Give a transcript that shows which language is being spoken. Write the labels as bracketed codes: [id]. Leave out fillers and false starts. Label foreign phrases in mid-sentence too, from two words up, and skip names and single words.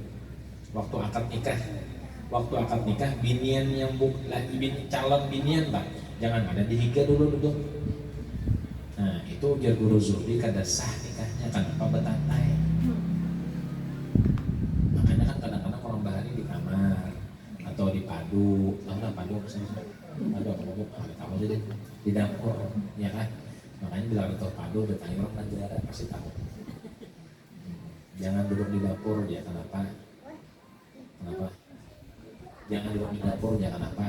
[bjn] Waktu akad nikah binian yang calon binian Pak, jangan ada dihiga dulu. Nah itu ujar Guru Zuhri kada sah nikahnya, kenapa betatai. [id] Makanya kan kadang-kadang orang bahari di kamar atau di padu, tahu lah padu apa sih di dapur, ya kan? Makanya bila ada padu bertanya orang negara pasti tahu. Jangan duduk di dapur, ya kenapa? Jangan duduk di dapur, jangan apa?